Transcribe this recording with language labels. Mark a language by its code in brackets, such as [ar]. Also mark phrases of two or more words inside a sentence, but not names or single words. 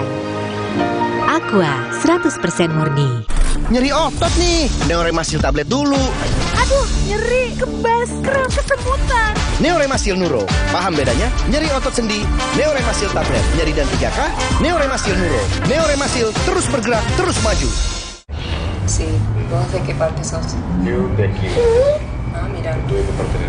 [id] Aqua 100% murni. Nyeri otot nih, Neoremasil tablet dulu. Aduh, nyeri, kebas, kram, kesemutan. Neoremasil Nuro, paham bedanya? Nyeri otot sendi, Neoremasil tablet. Nyeri dan 3K, Neoremasil Nuro. Neoremasil terus bergerak, terus maju. [es] Sí, vos de qué parte sos? Yo de aquí. Ah, mira. Tú de qué parte eres?